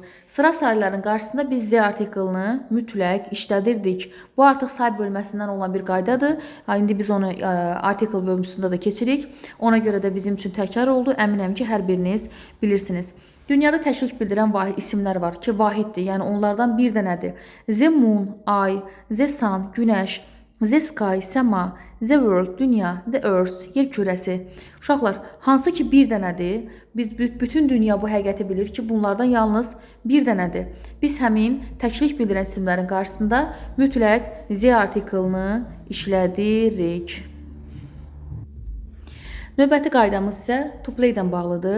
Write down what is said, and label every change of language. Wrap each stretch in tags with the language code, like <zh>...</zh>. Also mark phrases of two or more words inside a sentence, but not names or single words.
<az>Sıra sayıların qarşısında biz Z artiklını mütləq işlədirdik. Bu artıq say bölməsindən olan bir qaydadır. İndi biz onu artikl bölməsində də keçirik. Ona görə də bizim üçün təkrar oldu. Əminəm ki, hər biriniz bilirsiniz. Dünyada təklik bildirən isimlər var ki, vahiddir. Yəni onlardan bir dənədir.</az> <en>The moon, ay, the sun, günəş, the sky, səma, the world, dünya, the earth,</en> <az>yer kürəsi. Uşaqlar, hansı ki bir dənədir, biz bütün dünya bu həqiqəti bilir ki, bunlardan yalnız bir dənədir. Biz həmin təklik bildirən isimlərin qarşısında mütləq Z artiklını işlədirik. Növbəti qaydamız isə</az> <en>to play-</en> <az>dən bağlıdır.</az>